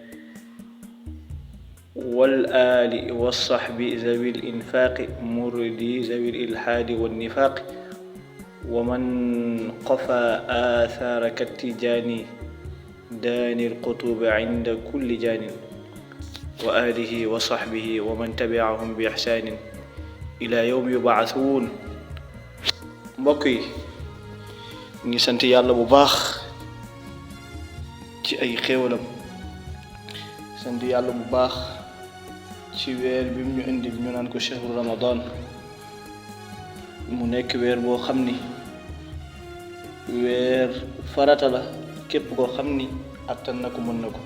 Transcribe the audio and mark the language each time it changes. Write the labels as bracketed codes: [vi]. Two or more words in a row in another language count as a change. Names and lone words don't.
[ar] والآل والصحب ذوي الإنفاق مردي ذوي الإلحاد والنفاق ومن قفى آثار كالتجاني داني القطوب عند كل جان وآله وصحبه ومن تبعهم بإحسان إلى يوم يبعثون. [wo] mbokk yi ngi sant yàlla bu baax ci ay xéewalam, sant yàlla bu baax ci weer bi mu ñu indi ñu naan ko [ar] شهر رمضان. [wo] mu nekk weer boo xam ni weer farata la képp koo xam ni attan na ko mën na ko.